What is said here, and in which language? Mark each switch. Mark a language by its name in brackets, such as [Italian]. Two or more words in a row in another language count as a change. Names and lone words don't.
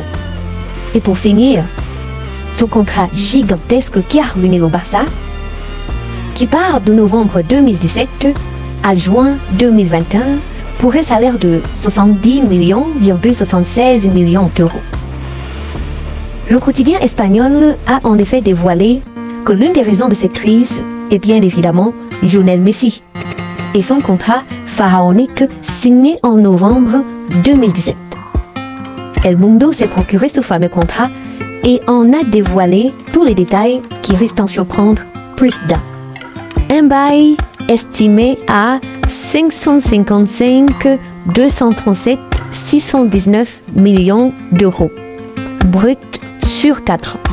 [French] Et pour finir, ce contrat gigantesque qui a ruiné le Barça, qui part de novembre 2017 à juin 2021 pour un salaire de 70,76 millions d'euros. Le quotidien espagnol a en effet dévoilé que l'une des raisons de cette crise est bien évidemment Lionel Messi et son contrat pharaonique signé en novembre 2017. El Mundo s'est procuré ce fameux contrat et en a dévoilé tous les détails qui risquent d'en surprendre plus d'un. Un bail estimé à 555 237 619 millions d'euros brut sur 4 ans.